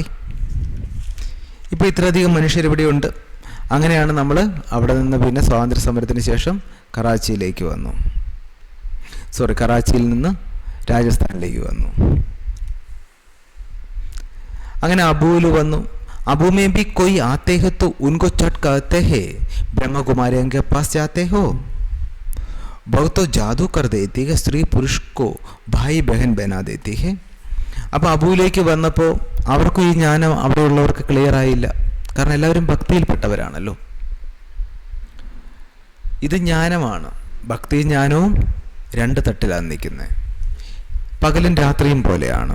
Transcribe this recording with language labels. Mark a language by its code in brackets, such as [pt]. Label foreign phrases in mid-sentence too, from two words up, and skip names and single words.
[ml] ഇപ്പോൾ ഇത്രയധികം മനുഷ്യരിവിടെയുണ്ട്. അങ്ങനെയാണ് നമ്മൾ അവിടെ നിന്ന് പിന്നെ സ്വാതന്ത്ര്യ സമരത്തിന് ശേഷം കറാച്ചിയിലേക്ക് വന്നു. കറാച്ചിയിൽ നിന്ന് രാജസ്ഥാനിലേക്ക് വന്നു. അങ്ങനെ അബുവിൽ വന്നു. [hi] अबू में भी कोई आते हैं तो उनको चट कहते हैं ब्रह्मा कुमारी के पास जाते हो. बहुत तो जादू कर देती है, स्त्री पुरुष को भाई बहन बना देती है. [ml] അപ്പോൾ അബുവിലേക്ക് വന്നപ്പോൾ അവർക്കും ഈ ജ്ഞാനം അവിടെയുള്ളവർക്ക് ക്ലിയർ ആയില്ല. കാരണം എല്ലാവരും ഭക്തിയിൽപ്പെട്ടവരാണല്ലോ. ഇത് ജ്ഞാനമാണ്. ഭക്തി ജ്ഞാനവും രണ്ട് തട്ടിലാണ് നിൽക്കുന്നത്. പകലും രാത്രിയും പോലെയാണ്.